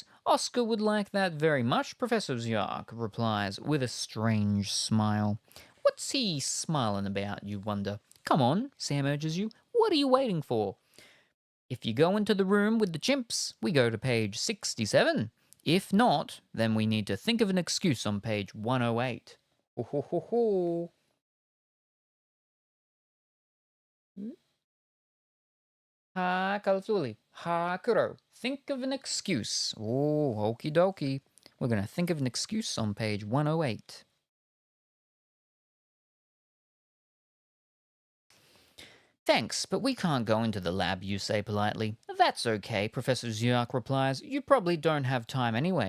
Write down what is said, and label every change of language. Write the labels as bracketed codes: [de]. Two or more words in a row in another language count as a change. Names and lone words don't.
[en] Oscar would like that very much, Professor Jacques replies with a strange smile. What's he smiling about, you wonder? Come on, Sam urges you. What are you waiting for? If you go into the room with the chimps, we go to page 67. If not, then we need to think of an excuse on page 108. Ho ho ho ho. Ha, Kalzuli. Ha, Kuro. Think of an excuse. Oh, okie dokie. We're going to think of an excuse on page 108. Thanks, but we can't go into the lab, you say politely. That's okay, Professor Zyark replies. You probably don't have time anyway.